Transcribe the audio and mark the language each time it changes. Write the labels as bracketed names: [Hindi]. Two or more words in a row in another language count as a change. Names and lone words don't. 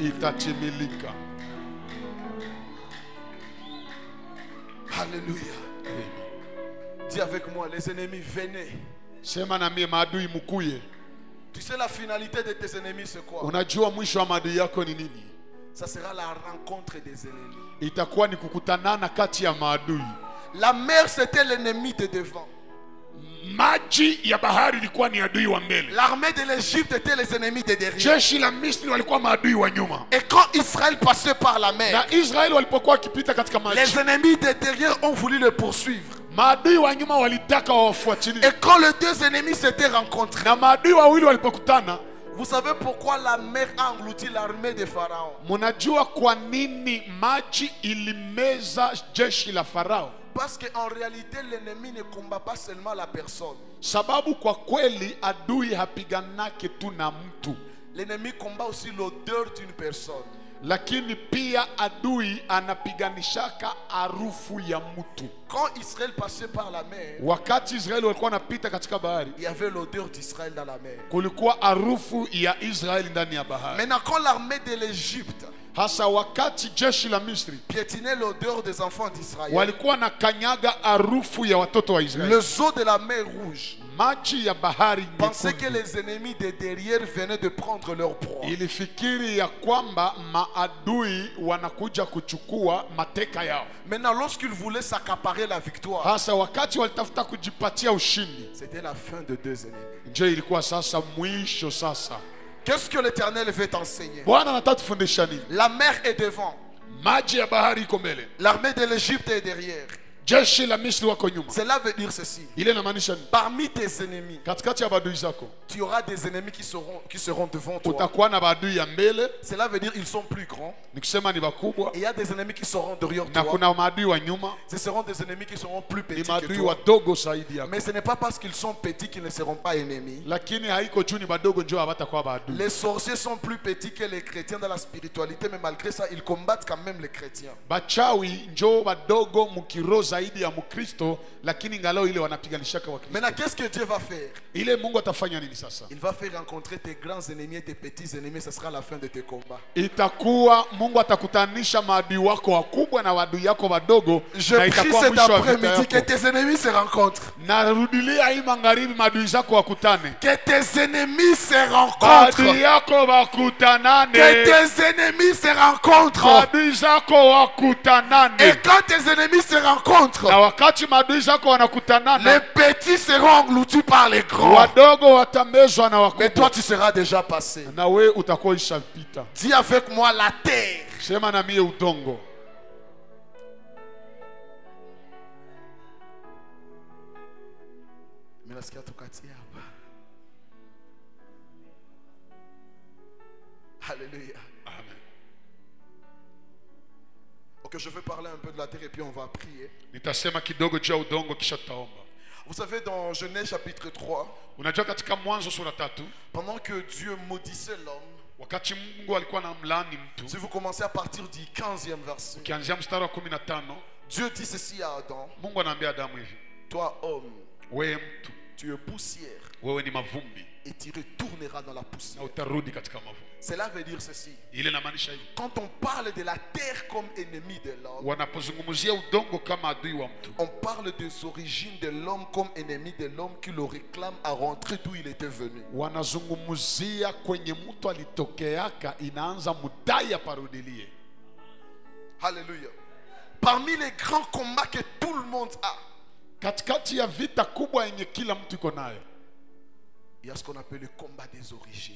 [Swahili] itatimilika. [French] Alléluia. Dis avec moi, les ennemis, venez. [Swahili] Sema na mie, maadui mkuye. [French] Tu sais la finalité de tes ennemis c'est quoi? [Swahili] Unajua mwisho wa maadui yako ni nini? [French] Ça sera la rencontre des ennemis. [Swahili] Itakuwa ni kukutanana kati ya maadui. [French] La mer c'était l'ennemi de devant. [Swahili] Maji ya bahari ilikuwa ni adui wa mbele. [French] L'armée de l'Égypte était les ennemis de derrière. [Swahili] Jeshi la Misri walikuwa maadui wa nyuma. [French] Et quand Israël passait par la mer, [Swahili] Na Israeli walipokuwa wakipita katika maji, [French] les ennemis de derrière ont voulu le poursuivre. [Swahili] maadui wa nyuma walitaka wawafuatilie. [French] Et quand les deux ennemis s'étaient rencontrés, [Swahili] Na maadui wawili walipokutana, [French] vous savez pourquoi la mer a englouti l'armée de Pharaon? [Swahili] munajua kwa nini maji ilimeza jeshi la Farao? [French] Parce qu'en réalité, l'ennemi ne combat pas seulement la personne. [Swahili] Sababu kwa kweli adui hapiganake tu na mtu, [French] L'ennemi combat aussi l'odeur d'une personne. [Swahili] lakini pia adui anapiganishaka harufu ya mtu. [French] Quand Israël passait par la mer, [Swahili] Wakati Israeli walikuwa wanapita katika bahari, [French] il y avait l'odeur d'Israël dans la mer. [Swahili] kulikuwa harufu ya Israeli ndani ya bahari. [French] Maintenant, quand l'armée de l'Égypte [Swahili] Hasa wakati jeshi la Misri [French] piétinait l'odeur des enfants d'Israël, [Swahili] walikuwa na kanyaga harufu ya watoto wa Israeli, [French] les eaux de la mer Rouge [Swahili] maji ya bahari [French] pensaient que [Swahili] nyekundu, [French] les ennemis de derrière venaient de prendre leur proie. [Swahili] ilifikiri ya kwamba maadui wanakuja kuchukua mateka yao. [French] Maintenant, lorsqu'ils voulaient s'accaparer la victoire, [Swahili] Hasa wakati walitafuta kujipatia ushindi, [French] c'était la fin de deux ennemis. [Swahili] nje ilikuwa sasa mwisho. Sasa [French] Qu'est-ce que l'Éternel veut t'enseigner? [Swahili] Bwana anataka tufundisha nini? [French] La mer est devant, [Swahili] Maji ya bahari iko mbele, [French] l'armée de l'Égypte est derrière. [Swahili] jeshi la Misri wako nyuma. [French] Cela veut dire ceci. [Swahili] Ile inamaanisha nini? [French] Parmi tes ennemis, [Swahili] Katikati ya maadui zako [French] tu auras des ennemis qui seront devant toi. [Swahili] utakuwa na maadui ya mbele, [French] Cela veut dire qu'ils sont plus grands. [Swahili] ni kusema ni wakubwa, [French] Et il y a des ennemis qui seront derrière [Swahili] na [French] toi. [Swahili] kuna maadui wa nyuma, [French] Ce seront des ennemis qui seront plus [Swahili] ni [French] petits que [Swahili] maadui [French] toi. [Swahili] wadogo zaidi yako. [French] Mais ce n'est pas parce qu'ils sont petits qu'ils ne seront pas ennemis. [Swahili] Lakini haiko juu ni badogo ndio hawatakuwa maadui. [French] Les sorciers sont plus petits que les chrétiens dans la spiritualité, mais malgré ça, ils combattent quand même les chrétiens. [Swahili] Bachawi njo badogo mukiro zaidi ya Mkristo, lakini ngalao ile wanapiganishaka wa Kristo. [French] Maintenant, qu'est-ce que Dieu va faire? [Swahili] Ile Mungu atafanya nini sasa? [French] Il va faire rencontrer tes grands ennemis et tes petits ennemis. Ce sera la fin de tes combats. [Swahili] Itakuwa Mungu atakutanisha maadui wako wakubwa na maadui yako wadogo, [French] Je [Swahili] na [French] prie [Swahili] itakuwa [French] cet [Swahili] mwisho wa vita [French] après-midi que [Swahili] yako. [French] tes ennemis se rencontrent. [Swahili] Narudilia hii magharibi, maadui zako wakutane, [French] Que tes ennemis se rencontrent. [Swahili] maadui yako [French] Que [Swahili] wakutanane, [French] tes ennemis se rencontrent. [Swahili] maadui zako wakutanane. [French] Et quand tes ennemis se rencontrent, [Swahili] Na wakati maadui zako [French] les [Swahili] wanakutanana, [French] petits seront engloutis par les grands. [Swahili] wadogo watamezwa na [French] Mais toi, [Swahili] wakubwa, [French] tu seras déjà passé. [Swahili] na we utakuwa ishapita. [French] Dis avec moi la terre. [Swahili] Sema na mie udongo. [French] Mais là, ce qu'il y a tout qu'à dire. Alléluia. Amen. Ok, je vais parler un peu de la terre et puis on va prier. [Swahili] Nitasema kidogo juu ya udongo kisha tutaomba. [French] Vous savez, dans Genèse chapitre 3, [Swahili] Unajua katika Mwanzo sura 3, [French] pendant que Dieu maudissait l'homme, [Swahili] wakati Mungu alikuwa anamlaani mtu, [French] si vous commencez à partir du 15e verset, [Swahili] ukianzia mstari wa 15, [French] Dieu dit ceci à Adam: [Swahili] Mungu anaambia Adamu hivi, [French] toi homme, [Swahili] wewe mtu, [French] tu es poussière [Swahili] wewe ni mavumbi [French] et tu retourneras dans la [Swahili] na [French] poussière. [Swahili] utarudi katika mavumbi. [French] Cela veut dire ceci. [Swahili] Ile inamaanisha hivi, [French] Quand on parle de la terre comme ennemi de l'homme, [Swahili] wanapozungumzia udongo kama adui wa mtu, [French] on parle des origines de l'homme comme ennemi de l'homme qui le réclame à rentrer d'où il était venu. [Swahili] wanazungumzia kwenye mtu alitokeaka, inaanza mudai aparudilie. [French] Alléluia. Parmi les grands combats que tout le monde a, [Swahili] Katikati ya vita kubwa yenye kila mtu iko nayo, [French] il y a ce qu'on appelle le combat des origines.